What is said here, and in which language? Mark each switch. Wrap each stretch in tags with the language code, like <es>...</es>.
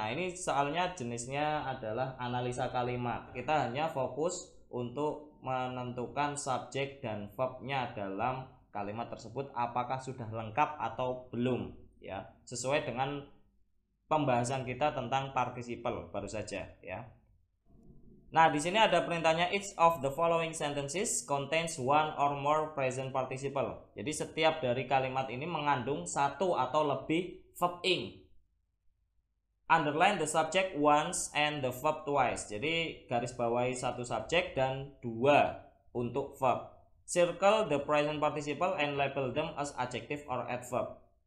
<id>Nah, ini soalnya jenisnya adalah analisa kalimat. Kita hanya fokus untuk menentukan subjek dan verb-nya dalam kalimat tersebut apakah sudah lengkap atau belum, ya. Sesuai dengan pembahasan kita tentang participle baru saja, ya. Nah, di sini ada perintahnya</id> <en>each of the following sentences contains one or more present participle.</en> <id>Jadi setiap dari kalimat ini mengandung satu atau lebih verb ing.</id> <en>Underline the subject once and the verb twice.</en> <id>Jadi garis bawahi satu subjek dan dua untuk verb.</id> <en>Circle the present participle and label them as adjective or adverb.</en>